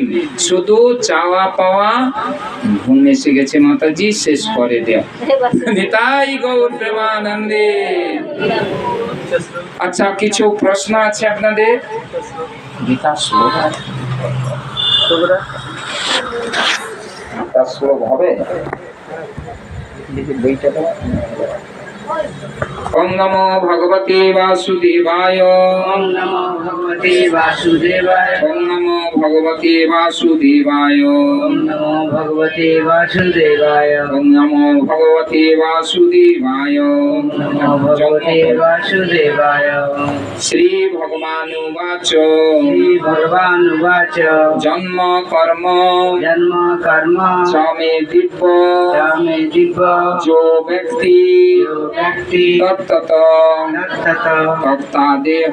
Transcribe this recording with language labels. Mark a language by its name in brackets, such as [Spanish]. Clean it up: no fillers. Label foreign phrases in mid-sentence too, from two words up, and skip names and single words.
[Bangla] শুধু চাওয়া পাওয়া, ঘুম এসে গেছে মাতাজি, শেষ করে দেয়া। নিতাই গৌর প্রেমানন্দে। আচ্ছা, কিছু প্রশ্ন আছে আপনাদের? গীতা শ্লোক একটা শ্লোক হবে। [Sanskrit] ওম নমো ভগবতে বাসুদেবায়। ওম নমো ভগবতে বাসুদেবায়। ওম নমো ভগবতে বাসুদেবায়। ওম নমো ভগবতে বাসুদেবায়। ওম নমো ভগবতে বাসুদেবায়। ওম নমো ভগবতে বাসুদেবায়। শ্রী ভগবানুবাচ। শ্রী ভগবানুবাচ। জন্ম কর্ম জন্ম কর্ম চ মে দিব্য মে দিব্য যো ব্যক্তি ব্যক্তি তত্তত তত্তত তত্তা দেহ